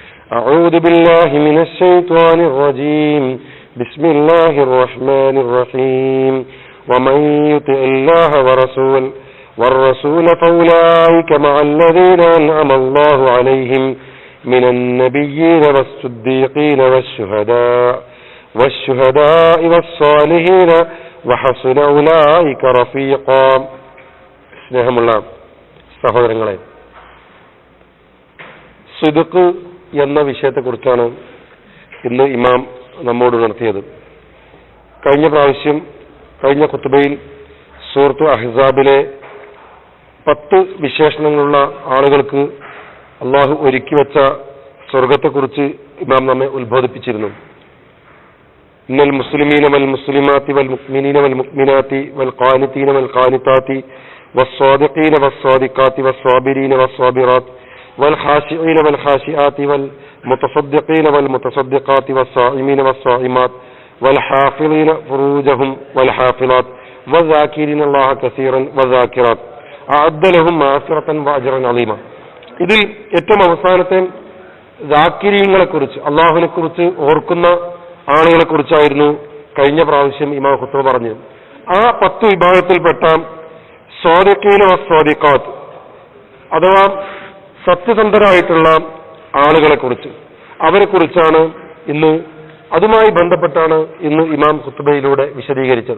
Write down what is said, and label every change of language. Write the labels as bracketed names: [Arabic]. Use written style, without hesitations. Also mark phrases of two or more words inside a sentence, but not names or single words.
[Arabic] أعوذ بالله من الشيطان الرجيم بسم الله الرحمن الرحيم ومن يطع الله والرسول فأولئك مع الذين أنعم الله عليهم من النبيين والصديقين والشهداء والصالحين وحسن أولئك رفيقا. [Malayalam] സ്നേഹമുള്ള സഹോദരങ്ങളെ, സിദ്ഖ് എന്ന വിഷയത്തെക്കുറിച്ചാണ് ഇന്ന് ഇമാം നമ്മോട് ഉണർത്തിയത്. കഴിഞ്ഞ ഖുത്ബയിൽ സൂറത്ത് അഹ്സാബിലെ 10 വിശേഷണങ്ങളുള്ള ആളുകൾക്ക് അള്ളാഹു ഒരുക്കി വെച്ച സ്വർഗത്തെക്കുറിച്ച് ഇമാം നമ്മെ ഉത്ബോധിപ്പിച്ചിരുന്നു. [Arabic] إن المسلمين والمسلمات والمؤمنين والمؤمنات والقانتين والقانتات والصادقين والصادقات والصابرين والصابرات والخاشعين والخاشعات والمتصدقين والمتصدقات والصائمين والصائمات والحافظين فروجهم والحافظات والذاكرين الله كثيرا والذاكرات أعد لهم مغفرة وأجرا عظيما. [Malayalam] ഇതിൽ ഏറ്റവും അവസാനത്തെ ദാക്കിരീങ്ങളെ കുറിച്ച്, അള്ളാഹുവിനെ കുറിച്ച് ഓർക്കുന്ന ആളുകളെ കുറിച്ചായിരുന്നു കഴിഞ്ഞ പ്രാവശ്യം ഇമാം ഖുത്ബ പറഞ്ഞു. ആ 10 വിഭാഗത്തിൽപ്പെട്ട [Arabic] الصادقين والصادقات [Malayalam] അഥവാ സത്യസന്ധരായിട്ടുള്ള ആളുകളെ കുറിച്ച്, അവരെ കുറിച്ചാണ് അതുമായി ബന്ധപ്പെട്ടാണ് ഇന്ന് ഇമാം ഖുത്ബയിലൂടെ വിശദീകരിച്ചത്.